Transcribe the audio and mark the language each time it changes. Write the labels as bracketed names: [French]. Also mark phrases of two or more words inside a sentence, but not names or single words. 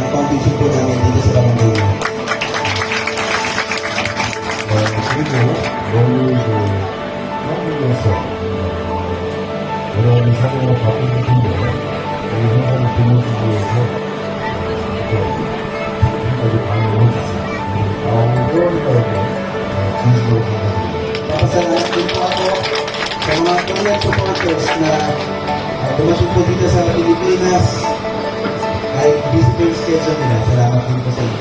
[Filipino] vision po namin dito sa barangay. [Korean] 그리고 너무 한국에서 여러 가지 사정으로 바쁘실 텐데 이 행사를 빌려주기 위해서 여기까지 방문을 해주셨습니다. 회원들에게 진심으로 감사드립니다. [Filipino] Papasalamat din po ako sa mga [English] Korean supporters [Filipino] na dumating po dito sa Pilipinas kahit busy po yung schedule nila. Salamat din po